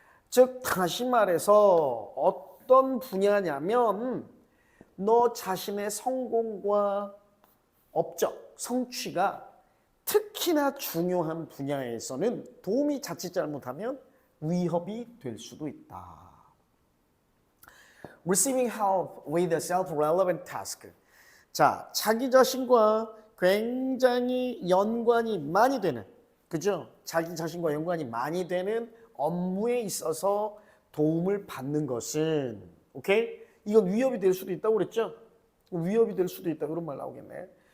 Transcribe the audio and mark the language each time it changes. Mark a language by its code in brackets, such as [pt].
[ko] 즉, 다시 말해서 어떤 분야냐면 너 자신의 성공과 업적, 성취가 특히나 중요한 분야에서는 도움이 자칫 잘못하면 위협이 될 수도 있다. [en] Receiving help with a self-relevant task. [ko] 자, 자기 자신과 굉장히 연관이 많이 되는, 그죠? 자기 자신과 연관이 많이 되는 업무에 있어서 도움을 받는 것은, 오케이? 이건 위협이 될 수도 있다고 그랬죠? 위협이 될 수도 있다, 그런 말 나오겠네.